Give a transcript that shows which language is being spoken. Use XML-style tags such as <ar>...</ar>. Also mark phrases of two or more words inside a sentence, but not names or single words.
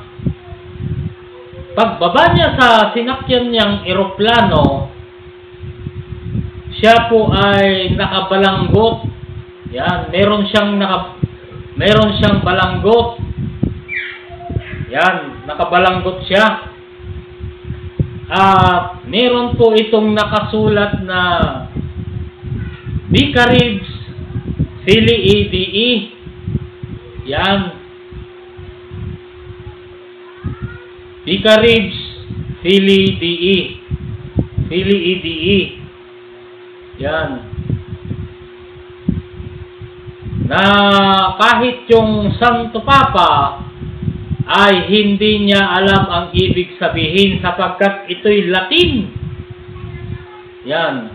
<tl>Pagbaba niya sa sinakyan niyang eroplano, siya po ay nakabalanggot. Yan, meron siyang balanggot. Yan, nakabalanggot siya. Meron po itong nakasulat na</tl> <la>Vicaribs Filii Dei. Yan. Vicaribs Filii Dei. Filii Dei.</la> <tl>Yan. Na kahit yung Santo Papa ay hindi niya alam ang ibig sabihin sapagkat ito'y Latin. Yan.</tl>